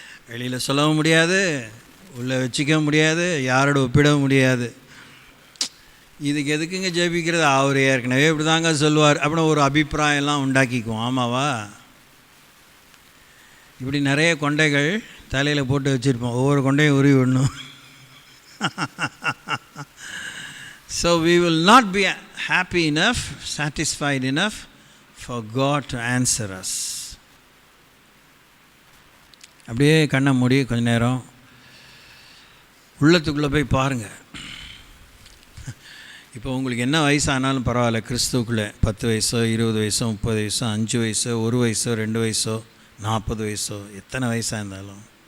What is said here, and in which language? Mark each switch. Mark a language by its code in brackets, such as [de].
[ta] வெளியில் சொல்லவும் முடியாது, உள்ளே வச்சிக்க முடியாது, யாரோட ஒப்பிடவும் முடியாது. இதுக்கு எதுக்குங்க ஜெபிக்கிறது, அவர் ஏற்கனவே இப்படி தாங்க சொல்லுவார் அப்படின்னு ஒரு அபிப்பிராயம்லாம் உண்டாக்கிக்குவோம். ஆமாவா? இப்படி நிறைய கொண்டைகள் தலையில் போட்டு வச்சுருப்போம், ஒவ்வொரு கொண்டையும் உருவி விடணும். [en] So we will not be happy enough, satisfied enough for God to answer us. [ta] அப்படியே கண்ணை மூடி கொஞ்ச நேரம் உள்ளத்துக்குள்ளே போய் பாருங்கள். இப்போ உங்களுக்கு என்ன வயசானாலும் பரவாயில்ல, கிறிஸ்துவுக்குள்ளே 10 வயசோ 20 வயசோ 30 வயசோ 5 வயசோ 1 வயசோ 2 வயசோ 40 வயசோ எத்தனை வயசாக இருந்தாலும்